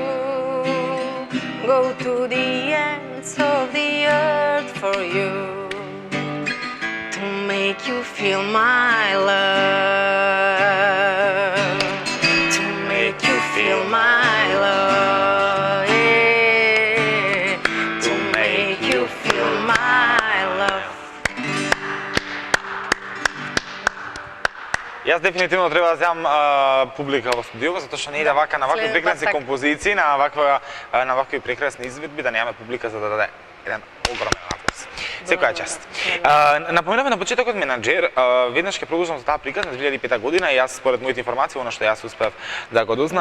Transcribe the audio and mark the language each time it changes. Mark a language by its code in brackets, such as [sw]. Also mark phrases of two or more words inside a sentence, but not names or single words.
[en] Go to the ends of the earth for you to make you feel my love. To make you feel my love. Yeah. To make you feel my love. [mk] Јас дефинитивно треба да земам публика во студио, затоа што не иде вака на вакви следен прекрасни пат така. композиции, на вакви прекрасни изведби, да немаме публика за да даде еден огромен аплауз. Секоја чест. Напоменавме на почетокот менаџер, веднаш ќе продолжам за таа приказна 2005 година и јас според моите информации, она што јас успев да го дознам,